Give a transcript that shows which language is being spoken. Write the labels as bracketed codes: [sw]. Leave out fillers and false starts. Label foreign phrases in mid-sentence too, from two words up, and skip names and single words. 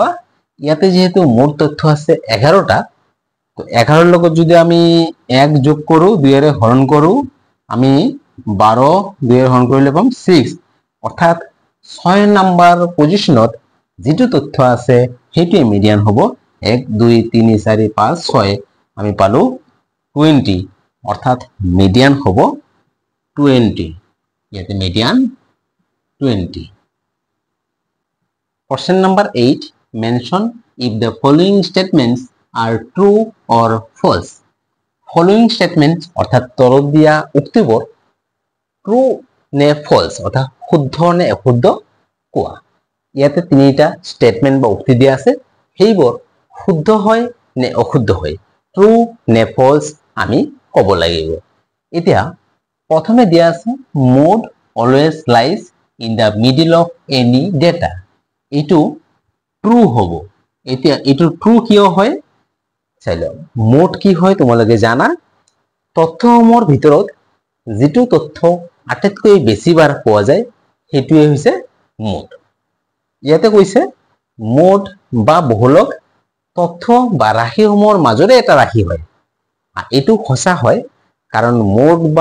[as] ইয়াতে যেহেতু মোট তথ্য আছে 11টা তো 11 লগত যদি আমি 1 যোগ কৰো 2 এৰে হৰণ কৰো আমি 12 2 এৰে হৰণ কৰিলে পাম 6 অৰ্থাৎ 6 নম্বৰ পজিশনত যেটো তথ্য আছে হেতু মিডিয়ান হ'ব 1 2 3 4 5 6 আমি পালো 20 অর্থাৎ মিডিয়ান হব 20 ইয়াতে মিডিয়ান 20 [en] question number 8 mention if the following statements are true or false following statements [as] অর্থাৎ তলত দিয়া উক্তিবোৰ true নে false অর্থাৎ শুদ্ধ নে অশুদ্ধ কোৱা ইয়াতে তিনিটা স্টেটমেন্ট বা উক্তি দিয়া আছে সেইবোৰ শুদ্ধ হয় নে অশুদ্ধ হয় ট্ৰু নে ফলস আমি কব লাগিব এতিয়া প্ৰথমে দিয়া আছে [en] mode always lies in the middle of any data [as] এটো ট্ৰু হ'ব এতিয়া এটো ট্ৰু কিয় হয় চাইলো মোড কি হয় তোমালোকে জানা তথ্যসমূহৰ ভিতৰত যেটো তথ্য আটাইতকৈ বেছি বাৰ পোৱা যায় হেতুৱে হৈছে মোড ইয়াতে কৈছে মোড বা বহুলক তথ্য বা ৰাশিসমূহৰ মাজৰে এটা ৰাশি হয় এটো খসা হয় কাৰণ মোড